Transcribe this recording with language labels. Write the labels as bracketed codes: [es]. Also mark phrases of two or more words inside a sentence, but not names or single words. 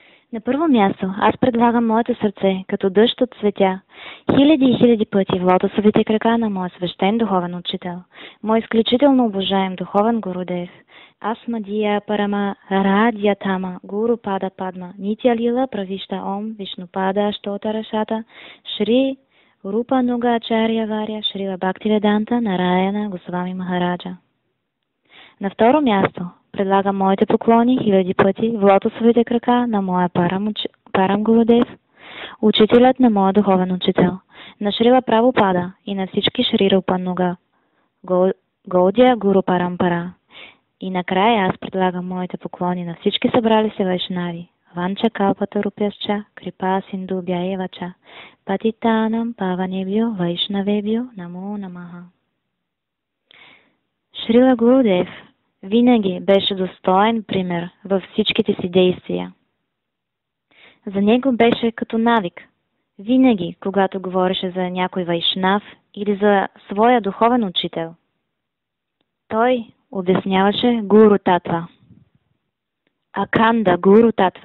[bg] На първо място, аз предлагам моето сърце, като дъжд от цветя, хиляди и хиляди пъти в лотосовите крака на моя свещен духовен учител, мой изключително обожаем духовен Гурудев, Асмадия Парама Радиатама Гуру Пада Падма Нитя Лила Правишта Ом Вишнупада Штотарашата Шри Рупа Нуга Ачария Варя Шрила Бхактиведанта Нараяна Госвами Махараджа. На второ място, предлагам моите поклони хиляди пъти в лотосовите крака на моя Парам Гурудев, учителят на моя духовен учител, на Шрила Прабхупада и на всички Шри Рупа Нуга Гаудия Гуру Парампара. И накрая аз предлагам моите поклони на всички събрали се вайшнави. [sa] वाञ्छा कल्पतरुभ्यश्च, कृपा सिन्धुभ्य एव च, पतितानां पावनेभ्यो वैष्णवेभ्यो नमो नमः. [bg] Шрила Гурудев винаги беше достоен пример във всичките си действия. За него беше като навик. Винаги, когато говореше за някой вайшнав или за своя духовен учител, той обясняваше Гуру Татва, Аканда Гуру Татва.